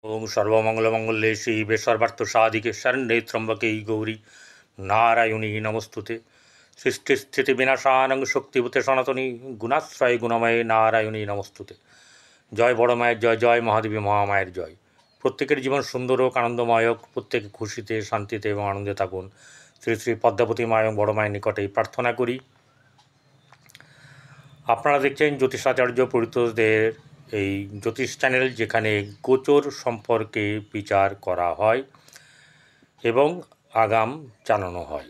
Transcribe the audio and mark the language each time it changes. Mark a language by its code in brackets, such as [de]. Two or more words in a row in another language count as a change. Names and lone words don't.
[sa] ওং সর্বমঙ্গলমঙ্গলে শিবে সর্বার্থ সাধিকে শরণ্যে ত্র্যম্বকে গৌরী নারায়ণী নমস্তুতে। সৃষ্টিস্থিতি বিনাশানং শক্তিভূতে সনাতনী গুণাশ্রয় গুণময়ে নারায়ণী নমস্তুতে। [bn] জয় বড় মায়ের জয়, জয় মহাদেবী মহামায়ের জয়। প্রত্যেকের জীবন সুন্দর হোক, আনন্দময় হোক, প্রত্যেকে খুশিতে শান্তিতে এবং আনন্দে থাকুন। শ্রী শ্রী পদ্মাবতী মা এবং বড় মায়ের নিকটেই প্রার্থনা করি। আপনারা দেখছেন জ্যোতিষাচার্য পরিতোষদের এই জ্যোতিষ চ্যানেল, যেখানে গোচর সম্পর্কে বিচার করা হয় এবং আগাম জানানো হয়।